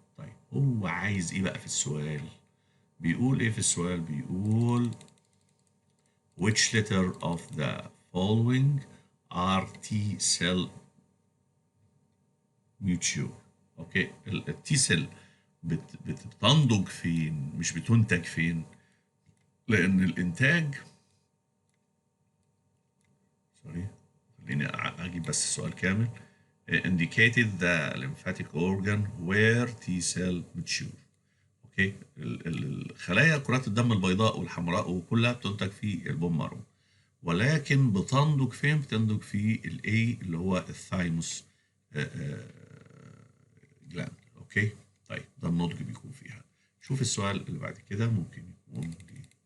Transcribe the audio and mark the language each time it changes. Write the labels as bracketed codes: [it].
[ar] طيب هو عايز ايه بقى في السؤال؟ بيقول ايه في السؤال؟ بيقول [en] which letter of the following are T cell mature. [ar] اوكي، التي سيل بتنضج فين مش بتنتج فين، لان الانتاج سوري خليني اجيب بس السؤال كامل. [en] indicated the lymphatic organ where T cell mature. [ar] اوكي، الخلايا كرات الدم البيضاء والحمراء وكلها بتنتج في البون مارو، ولكن بتنضج فين؟ بتنضج في الاي اللي هو الثايموس جلاند، اوكي. طيب ده النضج بيكون فيها. شوف السؤال اللي بعد كده ممكن يكون دي.